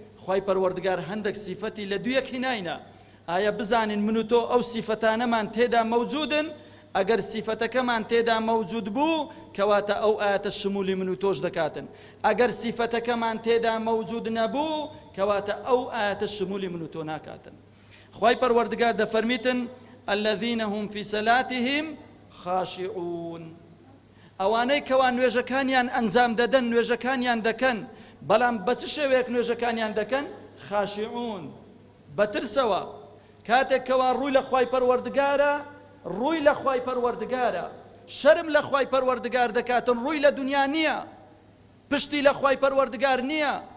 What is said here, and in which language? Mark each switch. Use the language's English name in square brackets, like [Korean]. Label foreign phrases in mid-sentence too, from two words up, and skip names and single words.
[Central Kurdish] خوای پەروەردگار هەندێک سیفەتی لە دوویەک هیناینە. ئایا بزانین من و تۆ ئەو سیفەتانەمان تێدا مەوجودن؟ ئەگەر سیفەتەکەمان تێدا مەوجود بوو، کەواتە ئەو ئاەتە شمولی من و تۆش دەکاتن. ئەگەر سیفەتەکەمان تێدا مەوجود نەبوو، کەواتە ئەو ئاەتە شمولی من و تۆ ناکاتن. خوای پەروەردگار دەفەرمیتن: [Arabic] «الذين هم في صلاتهم خاشعون.» [Central Kurdish] ئەوانەی کەوا نوێژەکانیان ئەنجام دەدەن، نوێژەکانیان دەکەن، بەڵام بە چ شێوەیەک نوێژەکانیان دەکەن؟ خاشعون، بەترسەوە. کاتێک کەوا ڕووی لە خوای پەروەردگارە، ڕووی لە خوای پەروەردگارە، شەرم لە خوای پەروەردگار دەکاتن، ڕووی لە دنیا نییە، پشتی لە خوای پەروەردگار نییە.